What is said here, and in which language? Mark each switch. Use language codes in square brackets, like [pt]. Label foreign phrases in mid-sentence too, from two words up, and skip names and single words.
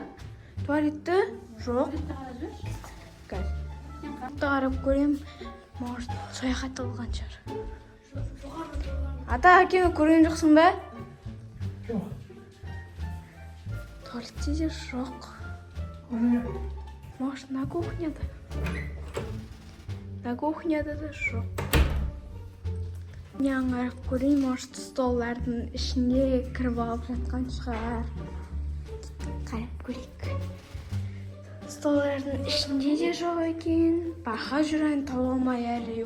[kk] туалетті жоқ. Қарап көрем. Может, сояққа тығылған шығар. Ата, әкені көрген жоқсың ба? Жоқ. Туалетте де жоқ. [ru] Может, на кухняда? На кухняда [kk] да жоқ. Мен қарап көрейін, может, столдардың ішінде кіріп алып жатқан шығар. Қарап көрейік. Столдардың ішінде де жоқ екен. Бақа жүрген таба алмай әлі.